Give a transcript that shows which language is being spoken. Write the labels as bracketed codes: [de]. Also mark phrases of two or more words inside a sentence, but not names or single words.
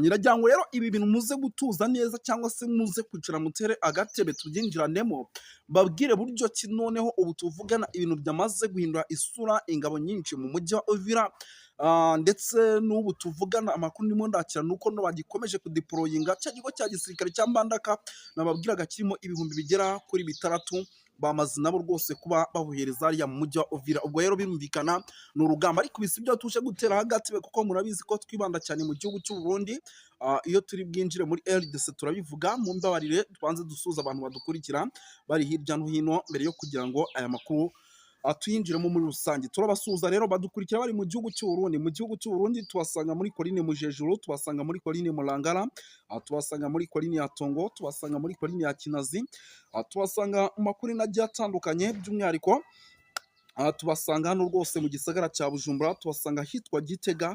[rw] Iragira ngo rero ibi bintu muze gutuza neza cyangwa se muze kwicara mutere agatebe tubyinjiranemo, babwire buryo ki noneho ubu tuvugana ibintu byamaze guhindura isura ingabo nyinshi mu mujyi wa Uvira. Ndetse n'ubu tuvugana amakuru ndimo ndakira nuko no bagikomeje kudeployinga cya kigo cya gisirikare cya Mbandaka nababwiraga kirimo ibihumbi bigera kuri bitandatu bamaze nabo rwose kuba bahuhereza hariya mu mujyi wa Uvira. Ubwo rero birumvikana ni urugamba, ariko ibi si byo tuje gutera hagati kuko murabizi ko twibanda cyane mu gihugu cy'u Burundi. Iyo turi bwinjire muri RDC turabivuga, mu mbabarire tubanze dusuza abantu badukurikira bari hirya no hino mbere yo kugira ngo aya makuru tuyinjiremo muri rusange. Turabasuhuza rero badukurikira bari mu gihugu cy'u Burundi. Mu gihugu cy'u Burundi tubasanga muri Coline Mujejuru, tubasanga muri Coline Murangara, tubasanga muri Coline ya Tongo, tubasanga muri Coline ya Kinazi, tubasanga mu makurine agiye atandukanye by'umwihariko tubasanga hano rwose mu gisagara cya Bujumbura, tubasanga hitwa Gitega.